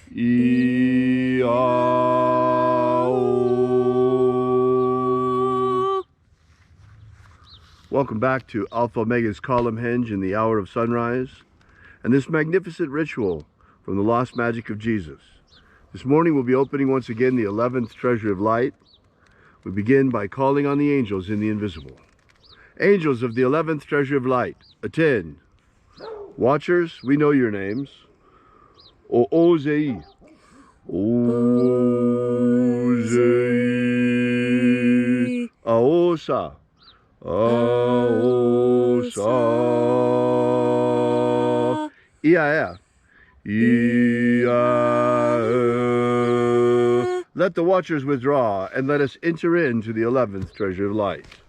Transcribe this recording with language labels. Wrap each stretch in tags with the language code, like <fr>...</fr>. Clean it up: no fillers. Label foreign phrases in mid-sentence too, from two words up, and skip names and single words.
<en>Welcome back to Alpha Omega's Column Hinge in the hour of sunrise and this magnificent ritual from the lost magic of Jesus. This morning we'll be opening once again the 11th treasure of light. We begin by calling on the angels in the invisible. Angels of the 11th treasure of light, attend. Watchers, we know your names. O-O-Z-E. O-Z-E. Aosa. Aosa. Ia. Ia. Let the watchers withdraw, and let us enter into the 11th treasure of light.</en>